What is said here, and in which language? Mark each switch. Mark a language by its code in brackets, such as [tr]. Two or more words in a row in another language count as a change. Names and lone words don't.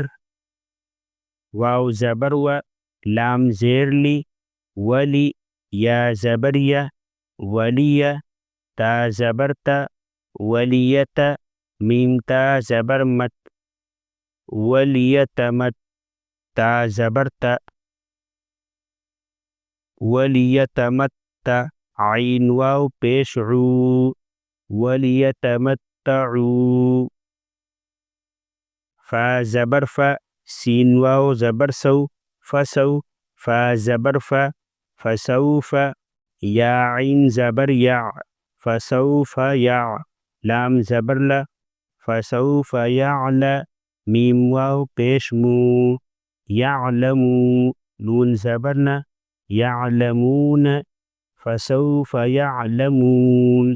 [ur] واو زبر و، لام زیر لی، ولی، یا زبر یا، ولی، تا زبر تا، ولیت، میم تا زبر مت، ولیتمت، تا زبر تا، ولیتمت، عین واو پیش عو، ولیتمتعو۔ فا زبر فا، سین واو زبر سو، فسو، فا زبر فا، فسوف، یا عین زبر یا، فسوف یا، لام زبر لا، فسوف یعلا، میم واو پیش مو، یعلمو، نون زبر نا، یعلمون، فسوف یعلمون۔